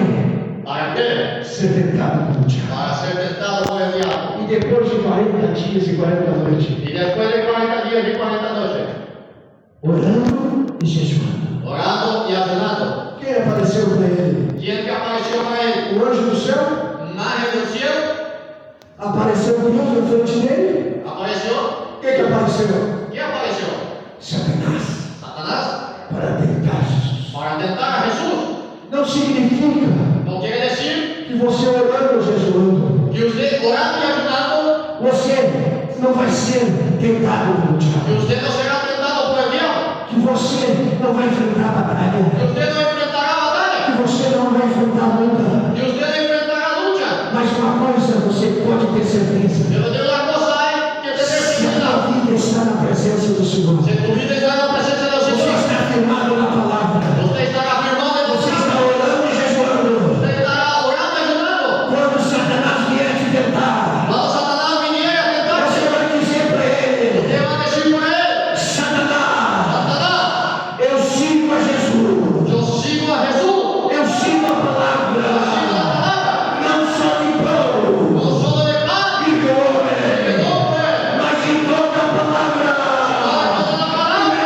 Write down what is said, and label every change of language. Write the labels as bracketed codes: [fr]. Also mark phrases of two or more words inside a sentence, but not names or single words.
[es] ¿Para qué? [pt] Ser tentado pelo diabo. [es] Para ser tentado por el diablo. [pt] E depois de 40 dias e 40 noites, [es] Y después de 40 días y 40 noches, [pt] orando e jejuando. [es] orando y ayunando, [pt] Quem apareceu para ele? [es] ¿quién que apareció para él? [pt] O anjo do céu? [es] Un ángel del cielo [pt] Apareceu Deus na frente dele? [es] apareció. [pt] Quem que apareceu? [es] ¿Quién apareció? [pt] Satanás. [es] Satanás. [pt] Para tentar Jesus. [es] Para tentar a Jesús. [pt] Não significa [es] No quiere decir [pt] que você orando ou jejuando, [es] que usted orando y ayunando, [pt] você não vai ser tentado pelo [es] que [pt] diabo. [es] usted no será tentado por el diablo, [pt] Que você não vai enfrentar batalha. [es] que usted no enfrentará batalla, [pt] Que você não vai enfrentar luta. [es] que usted no enfrentará lucha. [pt] Mas uma coisa você pode ter certeza. [es] Pero de una cosa hay que tener [pt] Se a [es] seguridad. [pt] tua vida está na presença do Senhor, [es] Si tu vida está en la presencia del [pt] você [es] Señor, [pt] está firmado na palavra, [es] usted estará firmado en [pt] você [es] tu [pt] está [es] casa, [pt] orando e jejuando. [es] usted estará orando y ayunando. [pt] Quando Satanás vier te tentar, [es] Cuando Satanás viniera a tentarte, [pt] você vai dizer para ele: [es] usted va a decir por él: [pt] Satanás, [es] Satanás, [pt] eu sigo a Jesus, [es] yo sigo a Jesús, [pt] eu sigo a [es] yo sigo [pt] palavra, [es] la palabra, [pt] não só de pão [es] no solo de pan [pt] e [es] y de [pt] homem, [es] hombre, [pt] mas em toda a palavra. [es] sino de toda la palabra.